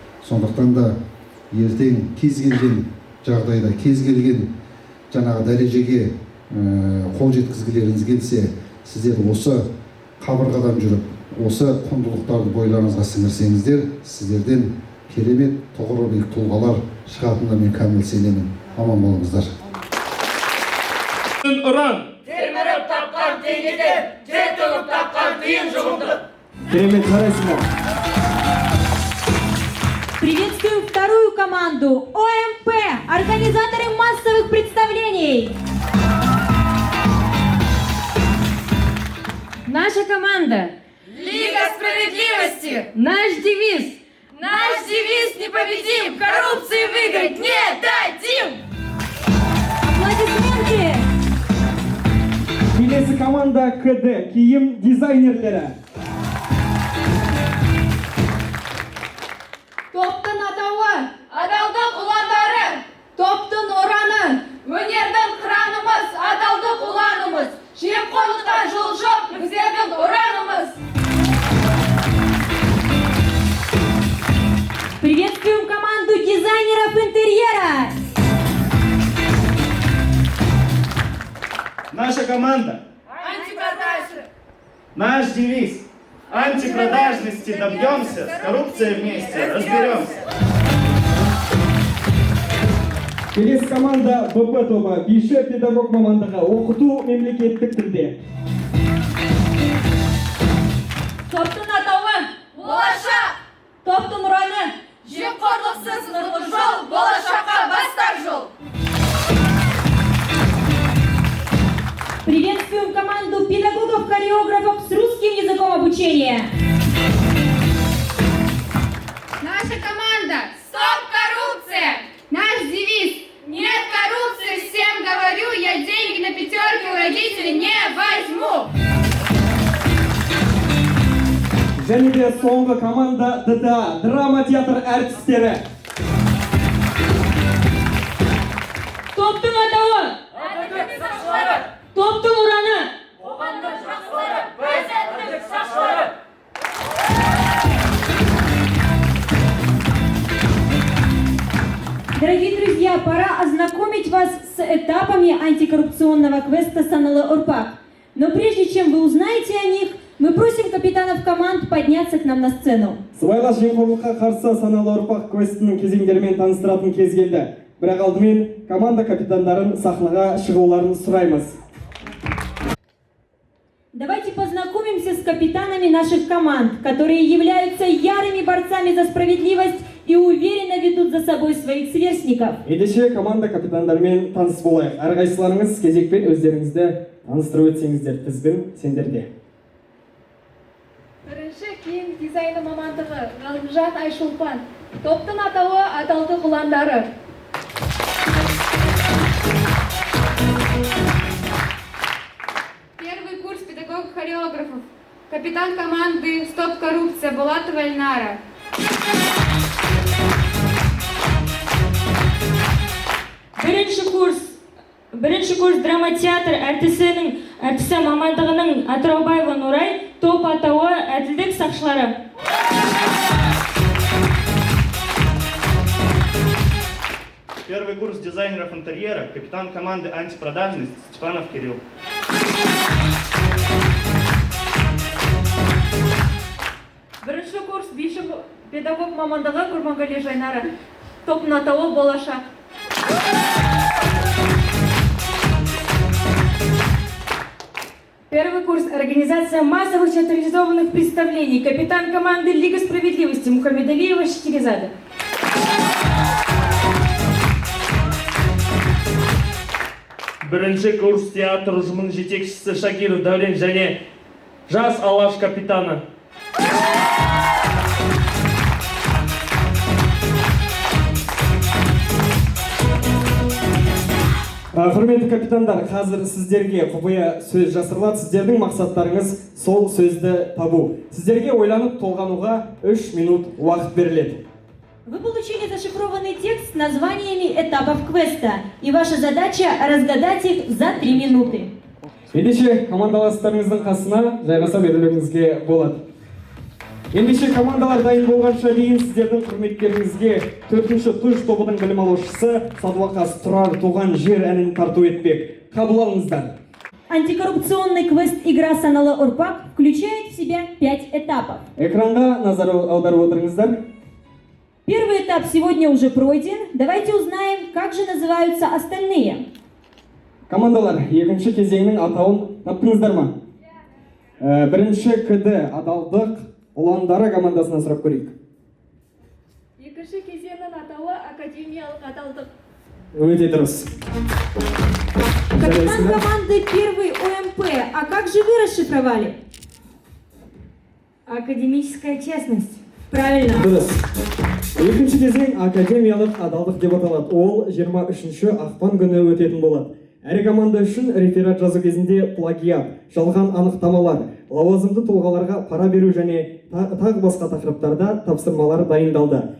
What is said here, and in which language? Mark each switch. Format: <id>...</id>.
<kk>Сондықтан да ертең кез келген жағдайда, кез келген жаңағы дәрежеге қол жеткізгілеріңіз келсе, сіздер осы қабырғадан жүріп, осы құндылықтарды бойларыңызға сіңірсеңіздер, сіздерден керемет тұғыры биік тұлғалар шығатынына мен кәміл сенемін. Аман болыңыздар. Ұран! Теміріп тапқан теңгеде, жетіліп тапқан тиын жұғымды. Керемет, қарайсыңдар.</kk> <ru>Приветствуем вторую команду ОМП, организаторы массовых представлений. Наша команда Лига справедливости. Наш девиз. Наш девиз непобедим. Коррупции выиграть не дадим. Аплодисменты.</ru> <kk>Келесі команда КД, киім дизайнерлері. Топтың атауы адалдық ұландары. Топтың ұраны өнердің қыранымыз, адалдық ұланымыз. Жемқорлыққа жол жоқ, біздердің ұранымыз.</kk> <ru>Приветствуем команду дизайнеров интерьера. Наша команда. Антипродажи. Наш девиз. Антипродажности добьемся, с коррупцией вместе разберемся.</ru> <kk>Келесі команда БП тобы, биші педагог мамандығы, оқыту мемлекеттік тілде. Топтың атауы болашақ. Топтың ұраны Жемқорлықсыз нұрлы жол, болашаққа бастар жол.</kk> <ru>хореографов с русским языком обучения. Наша команда «Стоп коррупция». Наш девиз «Нет коррупции, всем говорю, я деньги на пятерки у родителей не возьму».</ru> <kk>Және де соңғы команда ДТА, драма театр әртістері. Топтың атауы, топтың ұраны.</kk> <ru>Дорогие друзья, пора ознакомить вас с этапами антикоррупционного квеста «Саналы-Урпак». Но прежде чем вы узнаете о них, мы просим капитанов команд подняться к нам на сцену.</ru> <kk>Сыбайлас жемқорлыққа қарсы саналы ұрпақ квестінің кезеңдерімен таныстыратын кез келді. Бірақ алдымен команда капитандарын сахнаға шығуларын сұраймыз.</kk> <ru>Давайте познакомимся с капитанами наших команд, которые являются ярыми борцами за справедливость и уверенно ведут за собой своих сверстников.</ru> <kk>Ендеше команда капитандарымен таныс болайық. Әрқайсыларыңыз кезекпен өздеріңізді таныстырып өтсеңіздер, тізгін сендерде. Бірінші киім дизайны мамандығы Ғалымжан Айшолпан. Топтың атауы «Адалдық ұландары».</kk> <ru>Первый курс педагог-хореографов. Капитан команды «Стоп коррупция» Булатова Эльнара.</ru> <kk>Бірінші курс драма театр әртісі мамандығының Атыраубаева Нурай, топ атауы әділдік сақшылары.</kk> <ru>Первый курс дизайнеров интерьера, капитан команды «Антипродажность» Степанов Кирилл.</ru> <kk>Бірінші курс биші педагог мамандығы Курмангали Жайнара. Топтың атауы «Болашақ».</kk> <ru>Первый курс организация массовых театрализованных представлений. Капитан команды Лига справедливости Мухаммедалиева Шахерезада.</ru> <kk>Бірінші курс театр ұжымының жетекшісі Шакиров Дәулен және жас Алаш капитаны. Құрметті капитандар, қазір сіздерге құпия сөз жасырылады. Сіздердің мақсаттарыңыз сол сөзді табу. Сіздерге ойланып толғануға 3 минут уақыт беріледі.</kk> <ru>Вы получили зашифрованный текст с названиями этапов квеста, и ваша задача разгадать их за 3 минуты.</ru> <kk>Ендеше командаластарыңыздың қасына жайғаса берулеріңізге болады. Ендеше командалар дайын болғанша дейін сіздердің құрметтеріңізге 4-ші туш тобының білім алушысы Садуақас Тұрар туған жер әнін тарту етпек. Қабыл алыңыздар.</kk> <ru>Антикоррупционный квест «Игра Саналы-Урпак» включает в себя 5 этапов.</ru> <kk>Экранға назар аударып отырыңыздар.</kk> <ru>Первый этап сегодня уже пройден. Давайте узнаем, как же называются остальные.</ru> <kk>Командалар, екінші кезеңнің атауын таптыңыздар ма? Бірінші КД адалдық ұландары командасынан сұрап көрейік. Екінші кезеңнің атауы «Академиялық адалдық». Өте дұрыс.</kk> <ru>Капитан команды «Первый ОМП». А как же вы расшифровали? Академическая честность. Правильно.</ru> <kk>Дұрыс. Екінші кезең академиялық адалдық деп аталады. Ол 23-ші ақпан күні өтетін болады. Әр команда үшін реферат жазу кезінде плагиат, жалған анықтамалар, лауазымды тұлғаларға пара беру және тағы басқа тақырыптарда тапсырмалар дайындалды.</kk>